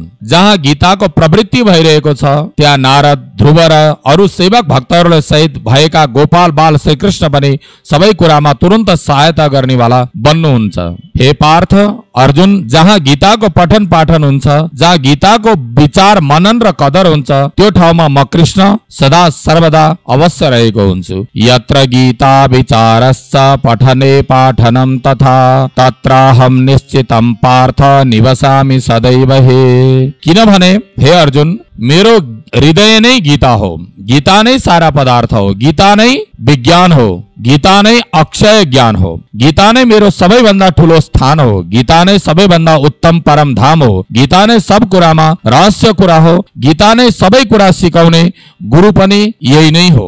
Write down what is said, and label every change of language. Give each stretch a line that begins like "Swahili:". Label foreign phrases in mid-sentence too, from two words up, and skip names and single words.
Nepali: जहाँ गीताको प्रवृत्ति भइरहेको छ त्यहाँ नारद, ध्रुव र अरू सेवक भक्तहरूले सहित भएका गोपाल बाल श्रीकृष्ण पनि सबै कुरामा तुरन्त सहायता गर्नेवाला बन्नुहुन्छ। हे पार्थ अर्जुन, जहाँ गीताको पठन पाठन हुन्छ, जहाँ गीताको विचार मनन र कदर हुन्छ, त्यो ठाउँमा म कृष्ण सदा सर्वदा अवश्य रहेको हुन्छु।
Sanskrit: यत्र गीता विचारश्च पठने पाठनम तथा तत्राहम निश्चितम पार्थ निवसामि सदैव हे।
Nepali: किनभने हे अर्जुन, मेरो हृदय नै गीता हो, गीता नै सारा पदार्थ हो, गीता नै विज्ञान हो, गीता नै अक्षय ज्ञान हो, गीता नै मेरो सबैभन्दा ठुलो स्थान हो, गीता नै सबैभन्दा उत्तम परम धाम हो, गीता नै सब कुरामा रहस्य कुरा हो, गीता नै सबै कुरा सिकाउने गुरु पनि यही नै हो।